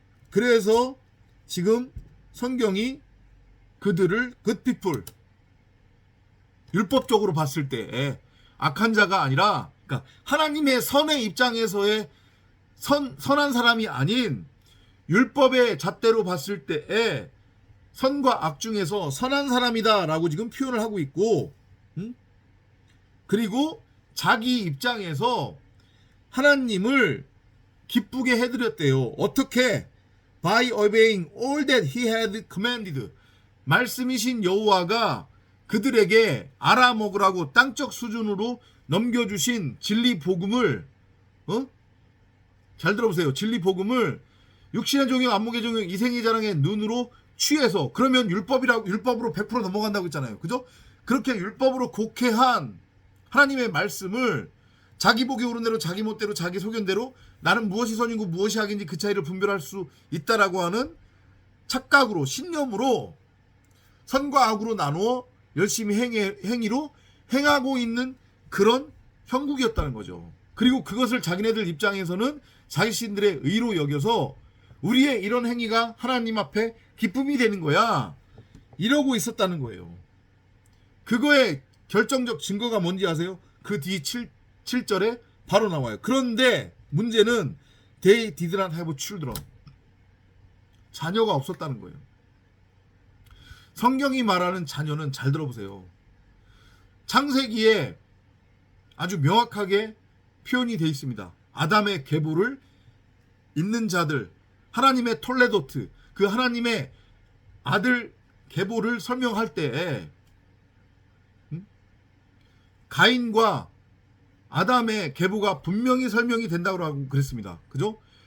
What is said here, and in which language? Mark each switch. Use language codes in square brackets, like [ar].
[ko] 그래서 지금 성경이 그들을 [en] good people, [ko] 율법적으로 봤을 때 악한 자가 아니라, 그러니까 하나님의 선의 입장에서의 선한 사람이 아닌 율법의 잣대로 봤을 때의 선과 악 중에서 선한 사람이다 라고 지금 표현을 하고 있고, 그리고 자기 입장에서 하나님을 기쁘게 해드렸대요. 어떻게? [en] By obeying all that he had commanded. [ko] 말씀이신 여호와가 그들에게 알아먹으라고 땅적 수준으로 넘겨주신 진리 복음을, 잘 들어보세요. 진리 복음을 육신의 종योग, 안목의 종योग, 이생의 자랑의 눈으로 취해서, 그러면 율법으로 100% 넘어간다고 했잖아요. 그죠? 그렇게 율법으로 곡해한 하나님의 말씀을 자기 보기 옳은 대로, 자기 멋대로, 자기 소견대로 나는 무엇이 선이고 무엇이 악인지 그 차이를 분별할 수 있다라고 하는 착각으로, 신념으로 선과 악으로 나누어 열심히 행위로 행하고 있는 그런 형국이었다는 거죠. 그리고 그것을 자기네들 입장에서는 자신들의 의로 여겨서 우리의 이런 행위가 하나님 앞에 기쁨이 되는 거야, 이러고 있었다는 거예요. 그거의 결정적 증거가 뭔지 아세요? 그 뒤 7절에 바로 나와요. 그런데 문제는 [en] they did not have children. [ko] 자녀가 없었다는 거예요. 성경이 말하는 자녀는, 잘 들어보세요, 창세기에 아주 명확하게 표현이 되어 있습니다. 아담의 계보를 잇는 자들, 하나님의 톨레도트, 그 하나님의 아들 계보를 설명할 때 가인과 아담의 계보가 분명히 설명이 된다고 하고 그랬습니다. 그죠?